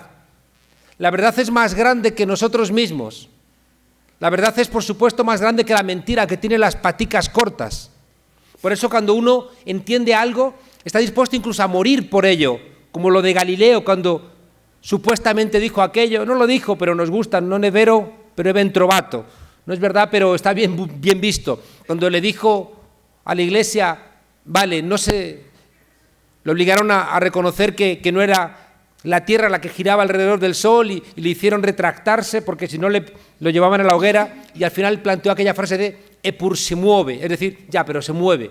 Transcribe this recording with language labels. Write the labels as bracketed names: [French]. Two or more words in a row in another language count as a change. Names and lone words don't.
[Spanish] La verdad es más grande que nosotros mismos. La verdad es, por supuesto, más grande que la mentira, que tiene las paticas cortas. Por eso, cuando uno entiende algo, está dispuesto incluso a morir por ello, como lo de Galileo, cuando supuestamente dijo aquello. No lo dijo, pero nos gusta, [Italian] non è vero, pero è ben trovato. [Spanish] No es verdad, pero está bien visto. Cuando le dijo a la iglesia, vale, no se... Le obligaron a reconocer que no era la tierra la que giraba alrededor del sol y le hicieron retractarse porque si no lo llevaban a la hoguera y al final planteó aquella frase de [Italian] «epur se mueve», [Spanish] es decir, ya, pero se mueve.